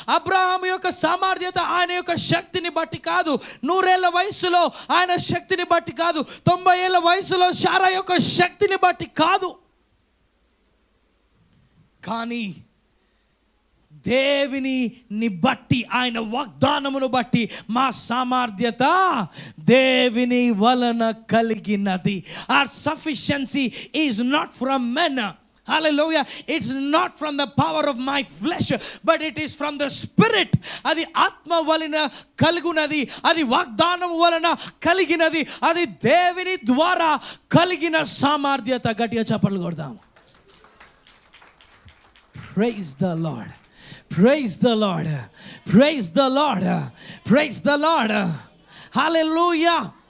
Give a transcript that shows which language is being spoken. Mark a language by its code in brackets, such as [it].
[te] అబ్రహాము యొక్క సామర్థ్యత ఆయన యొక్క శక్తిని బట్టి కాదు, 100 ఏళ్ల వయసులో ఆయన శక్తిని బట్టి కాదు, 90 ఏళ్ల వయసులో శారా యొక్క శక్తిని బట్టి కాదు, కానీ దేవుని బట్టి, ఆయన వాగ్దానమును బట్టి మా సామర్థ్యత దేవుని వలన కలిగినది. [en] Our sufficiency is not from men. Hallelujah. It's not from the power of my flesh, but it is from the spirit. [te] అది ఆత్మ వలన కలుగునది, అది వాగ్దానం వలన కలిగినది, అది దేవుని ద్వారా కలిగిన సామర్థ్యత. గట్టిగా చప్పట్లు కొడదాం. [en] Praise the Lord. Praise the Lord. Praise the Lord. Praise the Lord. Hallelujah.